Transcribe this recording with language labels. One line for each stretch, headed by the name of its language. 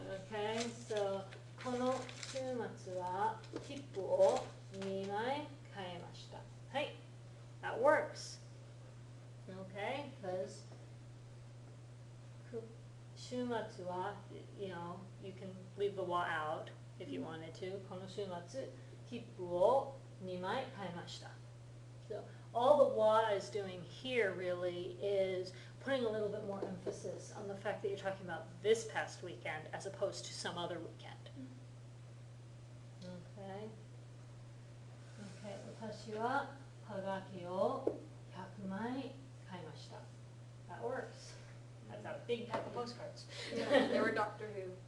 English: Okay, so
Japanese: この週末は切符を2枚買いました。
English: はい、that works. Okay, because
Japanese: 週末は,
English: you know, you can leave the wa out if you wanted to.
Japanese: この週末切符を2枚買いました.
English: So all the wa is doing here really is putting a little bit more emphasis on the fact that you're talking about this past weekend as opposed to some other weekend. Okay. Okay,
Japanese: 私ははがきを100枚買いました.
English: That works. That's a big pack of postcards. Yeah, they were Doctor Who.